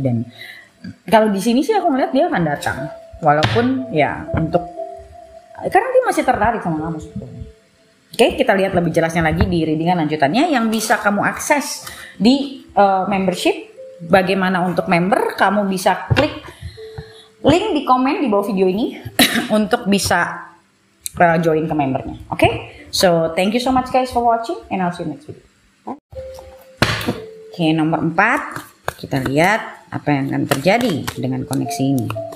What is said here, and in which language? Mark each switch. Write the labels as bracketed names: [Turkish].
[Indonesian] Dan kalau di sini sih aku melihat dia akan datang, walaupun ya karena dia masih tertarik sama kamu sebetulnya. Oke, kita lihat lebih jelasnya lagi di readingan lanjutannya yang bisa kamu akses di membership. Bagaimana untuk member? Kamu bisa klik link di komen di bawah video ini untuk bisa join ke membernya. [English] Oke, so thank you so much guys for watching and I'll see you next video. [Indonesian] Oke, nomor 4 kita lihat apa yang akan terjadi dengan koneksi ini.